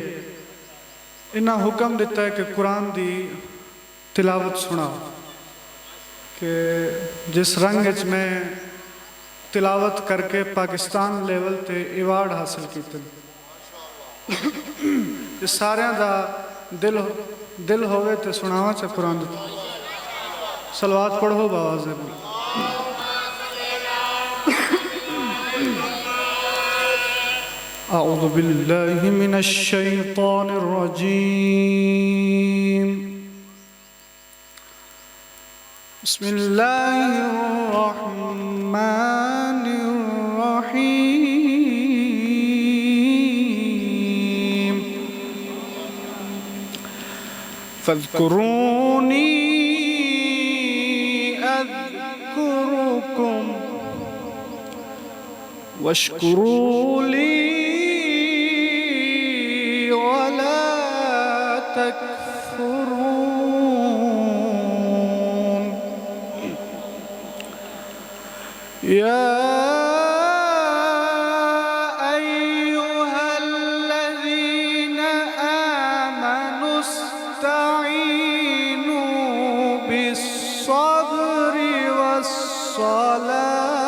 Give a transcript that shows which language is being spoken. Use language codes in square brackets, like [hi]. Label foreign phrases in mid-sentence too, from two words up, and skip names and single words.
[pa] انہاں حکم دتا ہے کہ قرآن دی تلاوت سناؤ کہ جس رنگ چ میں تلاوت کر کے پاکستان لیول تے ایوارڈ حاصل کیتے ساریاں دا دل ہووے تے سناواں چ قرآن صلوات پڑھو بابا سے [ar] أعوذ بالله من الشيطان الرجيم بسم الله الرحمن الرحيم فاذكروني أذكركم واشكروا لي ولا تكفرون يا أيها الذين آمنوا استعينوا بالصبر والصلاة